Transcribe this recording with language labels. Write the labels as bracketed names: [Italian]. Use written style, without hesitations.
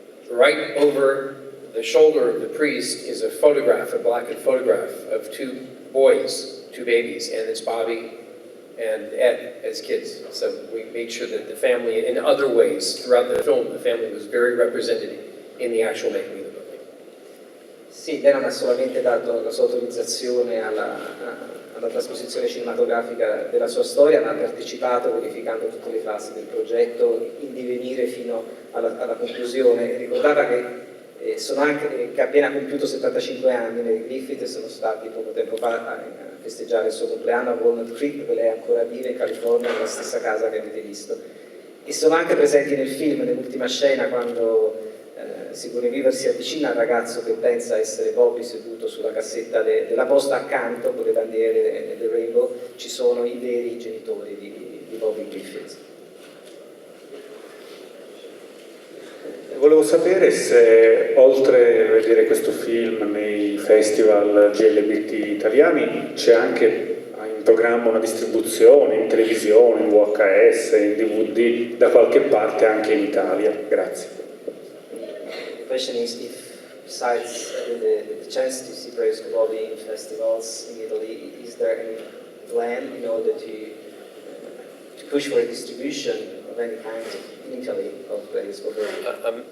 [English] Right over the shoulder of the priest is a photograph, a blackened photograph of two boys, two babies, and it's Bobby and Ed as kids. So we made sure that the family, in other ways, throughout the film, the family was very represented in the actual making of the movie. [Italian] Sì, lei non ha solamente dato la sua autorizzazione alla trasposizione cinematografica della sua storia, ma ha partecipato verificando tutte le fasi del progetto in divenire fino alla conclusione. Ricordava che che ha appena compiuto 75 anni, Mary Griffith, sono stati poco tempo fa a festeggiare il suo compleanno a Walnut Creek, dove lei ancora vive in California, nella stessa casa che avete visto. E sono anche presenti nel film, nell'ultima scena, quando Sigourney Weaver si avvicina al ragazzo che pensa essere Bobby seduto sulla cassetta della posta, accanto con le bandiere del Rainbow ci sono i veri genitori di Bobby Griffith. Volevo sapere se, oltre a vedere questo film nei festival GLBT italiani, c'è anche in programma una distribuzione in televisione, in VHS, in DVD, da qualche parte anche in Italia. Grazie. [English] The question is if, besides the chance to see Praise for Bobby in festivals in Italy, is there any plan in order to push for a distribution of any kind in Italy of Praise for Bobby?